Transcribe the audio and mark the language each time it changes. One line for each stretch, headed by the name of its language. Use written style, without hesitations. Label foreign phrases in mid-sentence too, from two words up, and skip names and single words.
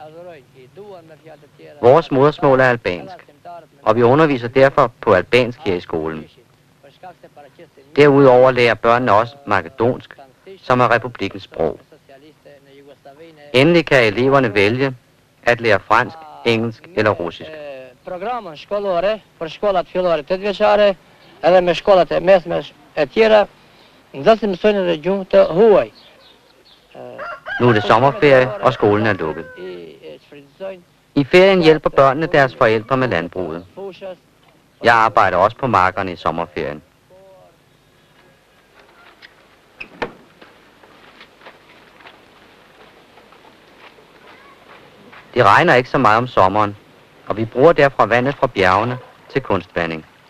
Danish: Vores modersmål er albansk, og vi underviser derfor på albansk her i skolen. Derudover lærer børnene også makedonsk, som er republikkens sprog. Endelig kan eleverne vælge at lære fransk, engelsk eller russisk.
Albanian: Programën shkollore për shkollat fillore 8-vjeçare edhe me shkollat e mesme e tjera, nxënësit mësojnë edhe gjuhë të huaj.
Danish: Nu er det sommerferie, og skolen er lukket. I ferien hjælper børnene deres forældre med landbruget. Jeg arbejder også på markerne i sommerferien. Det regner ikke så meget om sommeren, og vi bruger derfor vandet fra bjergene til kunstvanding.